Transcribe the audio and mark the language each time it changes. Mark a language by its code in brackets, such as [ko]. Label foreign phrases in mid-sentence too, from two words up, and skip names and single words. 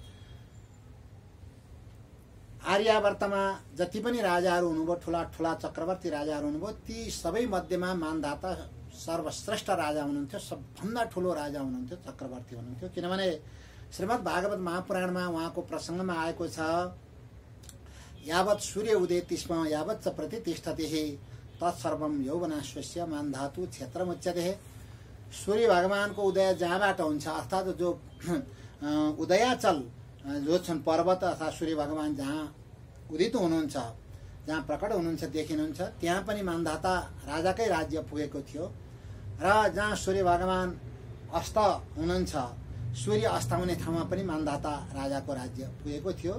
[ne] आर्यावर्तमा जति पनि राजाहरू हुनुभयो, ठुला ठुला चक्रवर्ती राजाहरू हुनुभयो, ती सबै मध्येमा मानधाता सर्वश्रेष्ठ राजा हुनुहुन्थ्यो, सबभन्दा ठुलो राजा हुनुहुन्थ्यो, चक्रवर्ती हुनुहुन्थ्यो। किनभने श्रीमद् भागवत महापुराणमा उहाँको प्रसङ्गमा आएको छ, [sa] यावत् सूर्य उदेति स्म यावत् च प्रतिष्ठतिः तत्सर्वं यौवनाश्वस्य मानधातु क्षेत्रमुच्यते। [ne] सूर्य भगवानको उदय जहाँबाट हुन्छ अर्थात् जो उदयाचल जो छन् पर्वत अर्थात् सूर्य भगवान जहाँ उदित हुनुहुन्छ, जहाँ प्रकट हुनुहुन्छ, देखिनुहुन्छ, त्यहाँ पनि मानधाता राजाकै राज्य पुगेको थियो र जहाँ सूर्य भगवान अस्त हुनुहुन्छ, सूर्य अस्ताउने ठाउँमा पनि मानधाता राजाको राज्य पुगेको थियो।